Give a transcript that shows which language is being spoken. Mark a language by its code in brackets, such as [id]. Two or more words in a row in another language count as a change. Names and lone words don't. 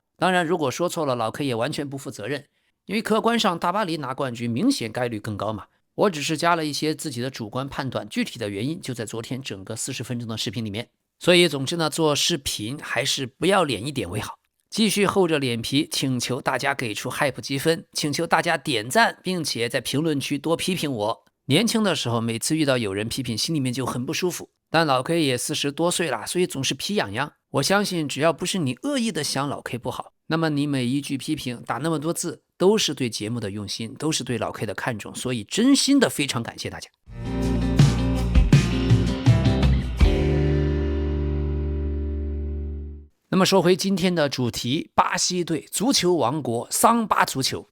[zh] 當然如果說錯了，老 K 也完全不負責任，因為客觀上大巴黎拿冠軍明顯概率更高嘛，我只是加了一些自己的主觀判斷，具體的原因就在昨天整個40分鐘的視頻裡面。所以總之呢，做視頻還是不要臉一點為好。繼續厚着臉皮請求大家給出 hype 積分，請求大家點讚，並且在評論區多批評我。年輕的時候每次遇到有人批評，心裡面就很不舒服，但老 K 也40多歲了，所以總是皮癢癢。我相信只要不是你惡意的想老 K 不好，那麼你每一句批評打那麼多字，都是對節目的用心，都是对老 K 的看重，所以真心的非常感謝大家。那麼說回今天的主題，巴西隊足球王國，桑巴足球。